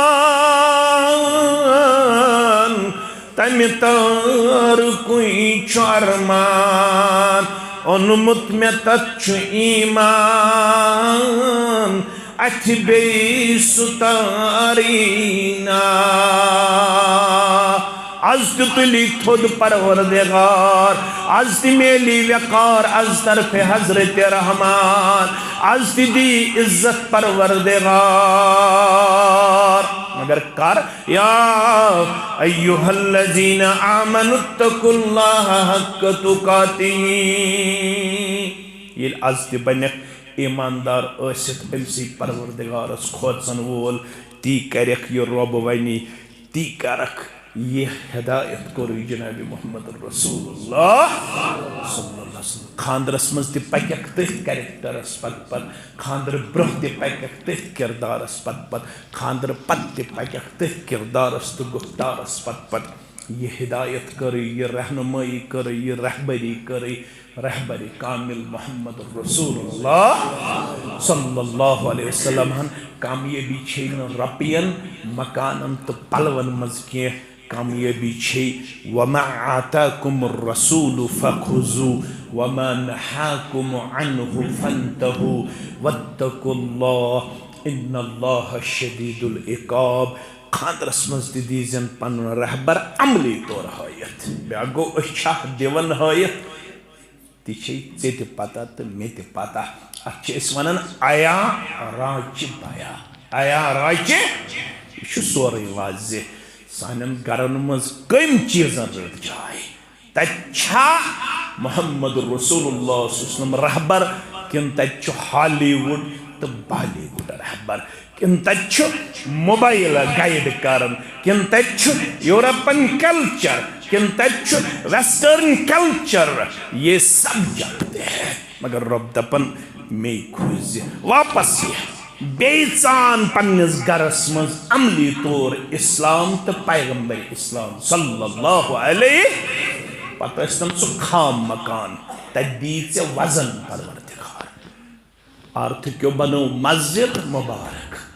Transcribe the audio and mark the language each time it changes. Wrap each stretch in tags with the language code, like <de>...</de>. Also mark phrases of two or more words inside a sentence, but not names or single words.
<ks>تمہِ تارکُے چھُ ارمان اوٚنمُت مےٚ تتھ چھُ ایٖمان اَتھِ بیٚیہِ سُہ تاری نا آز تہِ تُلی تھوٚد پروردگار آز تہِ میلی وقار از طرفِ حضرت رحمان آز تہِ دی عزت پروردگار مگر کر</ks> <ar>یا ایہا الذین آمنوا اتقوا اللہ حق تقاتہ</ar> <ks>ییٚلہِ از تہِ بنیکھ ایماندار ٲسِتھ أمسٕے پروردگارس کھوژن وول تی کرکھ یہِ رۄب ونی تی کرکھ یہ ہدایت کوٚرُے جناب محمد</ks> <ar>رسول اللہ صلی اللہ علیہ وسلم</ar> <ks>خاندرس مز تہِ پکیکھ تٔتھۍ کریکٹرس پت خاندر برونٛہہ تہِ پکیکھ تٔتھۍ کردارس پت خاندر پتہٕ تہِ پکیکھ تٔتھۍ کردارس تہٕ گفتارس پت یہ ہدایت کٔرٕے یہ رہنمٲیی کٔرٕے یہ رہبری کٔرٕے رہبری کامل محمد رسول</ks> <ar>اللہ صلی اللہ علیہ وسلم</ar> <ks>کامیٲبی چھے نہٕ رۄپین مکانن تہٕ پلون منٛز کینٛہہ کامیٲبی چھے</ks> <ar>وما آتاکم الرسول فخذوه وما نہاکم عنہ فانتہوا واتقوا اللہ ان اللہ شدید العقاب</ar> <ks>خاندرس مز تہِ دیٖزٮ۪ن پنُن رہبر عملی طور ہٲیِتھ بیٛاکھ گوٚو أسۍ چھا دِوان ہٲیِتھ تہِ چھے ژےٚ تہِ پتہ تہٕ مےٚ تہِ پتہ اتھ چھِ أسۍ ونان عیا راچہِ بیا عیا راچہِ یہِ چھُ سورُے واضح سانٮ۪ن گرن منٛز کٔمۍ چیٖزن رٔٹ جاے تتہِ چھا محمد</ks> <ar>رسول اللہ صلی اللہ علیہ وسلم</ar> <ks>رہبر کِنہٕ تتہِ چھُ ہالی وُڈ تہٕ بالی وُڈ رہبر کِنہٕ تتہِ چھُ موبایل گایڈ کران کِنہٕ تتہِ چھُ</ks> <en>European culture</en> <ks>کِنہٕ تتہِ چھُ</ks> <en>western culture</en> <ur>یہ سب جانتے ہیں مگر</ur> <ks>رب دپن مے کھوزِ واپس یہ بیٚیہِ ژان پننِس گرس منٛز عملی طور اسلام تہٕ پیغمبر اسلام</ks> <ar>صلی اللہ علیہ</ar> <ks>پتہٕ ٲسۍتن سُہ خام مکان تتہِ دی ژےٚ وزن پروردگار آرتھٕکیو بنٲو مسجد مبارک</ks>